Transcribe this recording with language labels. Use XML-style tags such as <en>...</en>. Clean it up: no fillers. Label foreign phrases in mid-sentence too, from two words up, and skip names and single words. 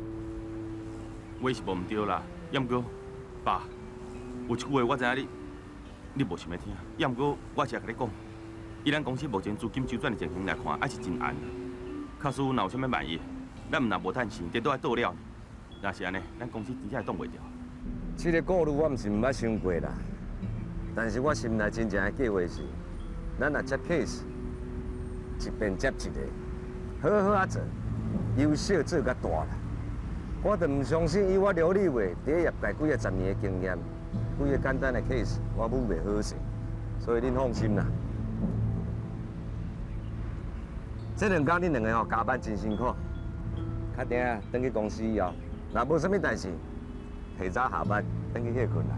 <nan>话是无毋对啦，也毋过，爸，有一句话我知影你无想要听，也毋过我是要甲你讲，以咱公司目前资金周转的情形来看，还是真暗。假使若有啥物万一，咱若无趁钱，跌倒来倒了，若是安尼，咱公司真正会挡袂掉。这个顾虑我毋是毋捌想过啦，但是我心内真正的计划是，咱若接 case，一边接一个，好好啊做，由小做甲大啦。我就唔相信，以我刘立伟伫业界几个10年的经验，几个简单的 case 我武袂好势，所以恁放心啦。这2天恁2个加班真辛苦，较定啊，回去公司以后，若无啥物代志，提早下班，回去歇困啦。</nan>